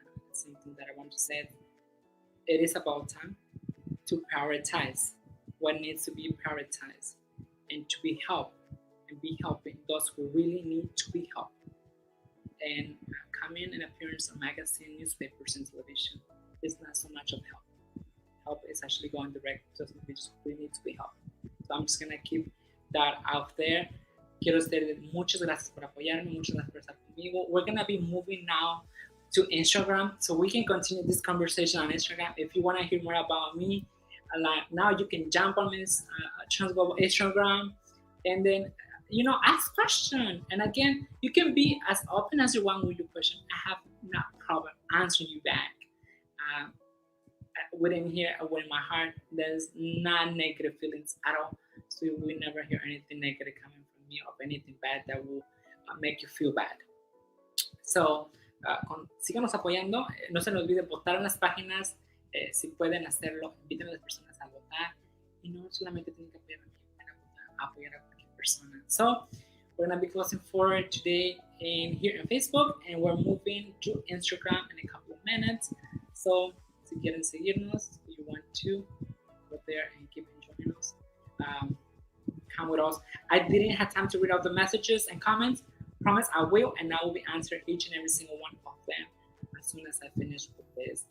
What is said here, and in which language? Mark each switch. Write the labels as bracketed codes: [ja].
[en] And something that I want to say, it is about time to prioritize what needs to be prioritized and to be helped and be helping those who really need to be helped. And coming and appearance on magazine, newspapers, and television is not so much of help. Help is actually going direct to those individuals who really need to be helped. So I'm just gonna keep that out there. [es] Quiero decirles muchas gracias por apoyarme, muchas gracias por estar conmigo. [en] We're gonna be moving now to Instagram, so we can continue this conversation on Instagram. If you want to hear more about me, like now you can jump on this Trans Global Instagram, and then ask questions. And again, you can be as open as you want with your question. I have no problem answering you back. Within here, within my heart, there's not negative feelings at all. So you will never hear anything negative coming from me or anything bad that will make you feel bad. [es] So síganos apoyando. No se les olvide votar en las páginas. Si pueden hacerlo, inviten a las personas a votar. Y no solamente tienen que apoyar a mí, pueden apoyar a cualquier persona. [en] So we're going to be closing for today here on Facebook, and we're moving to Instagram in a couple of minutes. So [es] si quieren seguirnos, [en] if you want to go there and keep enjoying us, come with us. I didn't have time to read out the messages and comments. Promise I will, and I will be answering each and every single one of them as soon as I finish with this.